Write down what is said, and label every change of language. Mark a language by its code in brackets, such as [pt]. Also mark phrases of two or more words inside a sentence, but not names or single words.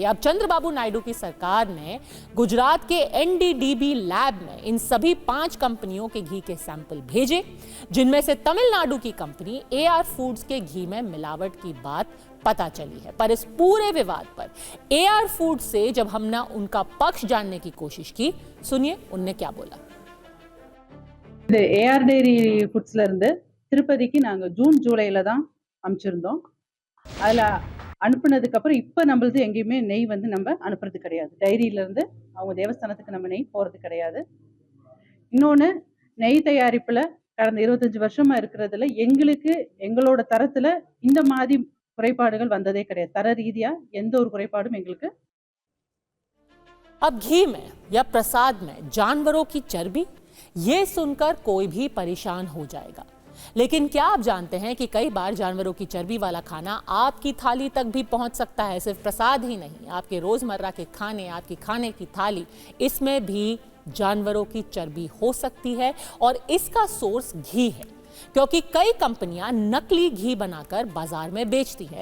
[hi] अब चंद्रबाबू नायडू की सरकार ने गुजरात के NDDB लैब में इन सभी 5 कंपनियों के घी के सैंपल भेजे, जिनमें से तमिलनाडु की कंपनी AR फूड्स के घी में मिलावट की बात पता चली है। पर इस पूरे विवाद पर AR फूड से जब हमने उनका पक्ष जानने की कोशिश की, सुनिए उनने क्या बोला। [ta] இந்த ஏஆர் டெய்ரி ஃபுட்ஸ்ல இருந்து திருப்பதிக்கு நாங்கள் ஜூன் ஜூலையில் தான் அனுப்பிச்சிருந்தோம். அதில் அனுப்புனதுக்கு அப்புறம் இப்போ நம்மளது எங்கேயுமே நெய் வந்து நம்ம அனுப்புறது கிடையாது. டைரியிலேருந்து அவங்க தேவஸ்தானத்துக்கு நம்ம நெய் போகிறது கிடையாது. இன்னொன்று, நெய் தயாரிப்பில் கடந்த 25 வருஷமாக இருக்கிறதுல எங்களுக்கு எங்களோட தரத்தில் இந்த மாதிரி குறைபாடுகள் வந்ததே கிடையாது. தர ரீதியாக எந்த ஒரு குறைபாடும் எங்களுக்கு। [hi] अब घी में या प्रसाद में जानवरों की चर्बी, ये सुनकर कोई भी परेशान हो जाएगा। लेकिन क्या आप जानते हैं कि कई बार जानवरों की चर्बी वाला खाना आपकी थाली तक भी पहुंच सकता है। सिर्फ प्रसाद ही नहीं, आपके रोजमर्रा के खाने, आपकी खाने की थाली, इसमें भी जानवरों की चर्बी हो सकती है और इसका सोर्स घी है, क्योंकि कई कंपनियां नकली घी बनाकर बाजार में बेचती हैं।